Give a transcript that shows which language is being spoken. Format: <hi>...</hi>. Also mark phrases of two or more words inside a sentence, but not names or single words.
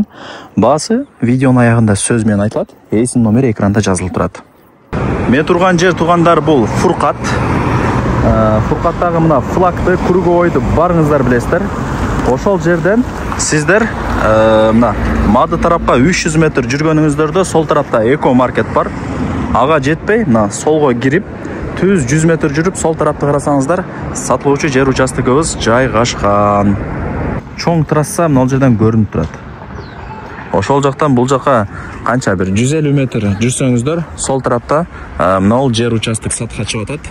<kk>Басы видеоның аяғында сөзмен айтылады. Есім номері экранда жазылып тұрады. Мен тұрған жер туғандар бұл Фурқат. Фурқаттағы мына флагты, круговойды барыңыздар білесіздер.</kk> <ky>Ошол жерден сіздер мына Мады тарапқа 300 метр жүргөнүңүздөрдө сол тарапта эко маркет бар. Ага жетпей, мына солго кирип 100 метр жүрүп сол тарапты карасаңыздар, сатылуучу жер участогубуз жайгашкан. Чоң трасса мына жерден көрүнүп турат. Ошол жактан бул жакка канча бир 150 метр жүрсөңүздөр, сол тарапта мына жер участок сатка чыгып атат.</ky>